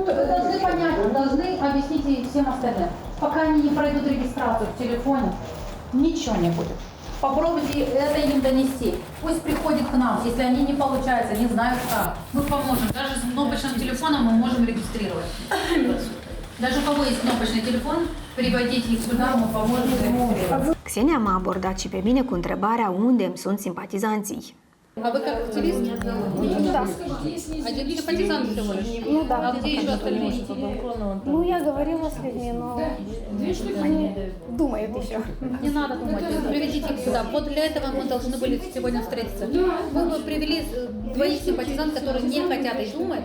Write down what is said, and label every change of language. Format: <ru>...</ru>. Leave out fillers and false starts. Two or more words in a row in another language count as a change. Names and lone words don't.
<ru>Вы должны понять, должны объяснить и всем остальным. Пока они не пройдут регистрацию в телефоне, ничего не будет. Попробуйте это им донести. Пусть приходят к нам, если они не получаются, не знают как. Мы поможем. Даже с кнопочным телефоном мы можем регистрировать. Даже у кого есть кнопочный телефон, приводите их сюда, мы поможем регистрировать.</ru> <ro>Xenia m-a abordat și pe mine cu întrebarea unde îmi sunt simpatizanții.</ro> <ru>А вы как активист? Да. Один симпатизант всего лишь? Ну да. А где еще остальные? Ну, я говорила с людьми, но они думают еще. Не надо думать, приведите их сюда. Вот для этого мы должны были сегодня встретиться. Вы бы привели двоих симпатизантов, которые не хотят и думать.</ru>